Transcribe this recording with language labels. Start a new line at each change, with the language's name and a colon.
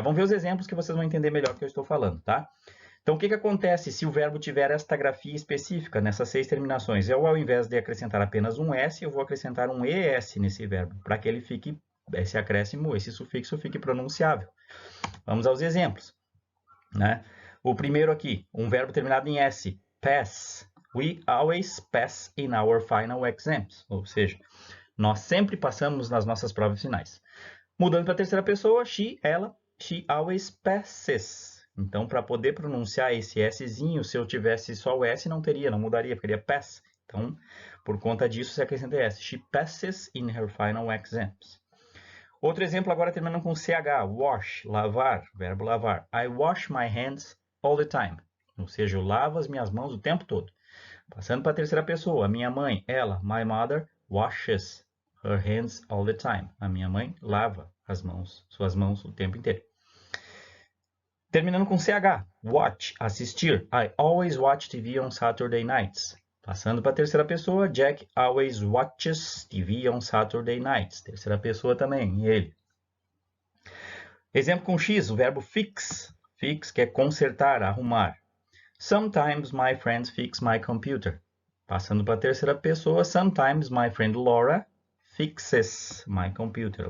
Portuguese: Vamos ver os exemplos que vocês vão entender melhor o que eu estou falando. Tá? Então, o que acontece se o verbo tiver esta grafia específica nessas 6 terminações? Eu, ao invés de acrescentar apenas um S, eu vou acrescentar um ES nesse verbo, para que ele fique, esse acréscimo, esse sufixo fique pronunciável. Vamos aos exemplos. Né? O primeiro aqui, um verbo terminado em S, pass.
English: We always pass in our final exams.
Portuguese: Ou seja, nós sempre passamos nas nossas provas finais. Mudando para a terceira pessoa, she, ela,
English: she always passes.
Portuguese: Então, para poder pronunciar esse Szinho, se eu tivesse só o S, não mudaria, ficaria pass. Então, por conta disso, se acrescenta S.
English: She passes in her final exams.
Portuguese: Outro exemplo agora terminando com CH, wash, lavar, verbo lavar.
English: I wash my hands all the time.
Portuguese: Ou seja, eu lavo as minhas mãos o tempo todo. Passando para a terceira pessoa, a minha mãe, ela,
English: my mother, washes her hands all the time.
Portuguese: A minha mãe lava suas mãos o tempo inteiro. Terminando com CH, watch, assistir.
English: I always watch TV on Saturday nights.
Portuguese: Passando para a terceira pessoa,
English: Jack always watches TV on Saturday nights.
Portuguese: Terceira pessoa também, ele. Exemplo com X, o verbo fix.
English: Fix,
Portuguese: que é consertar, arrumar.
English: Sometimes my friends fix my computer.
Portuguese: Passando para a terceira pessoa,
English: sometimes my friend Laura fixes my computer.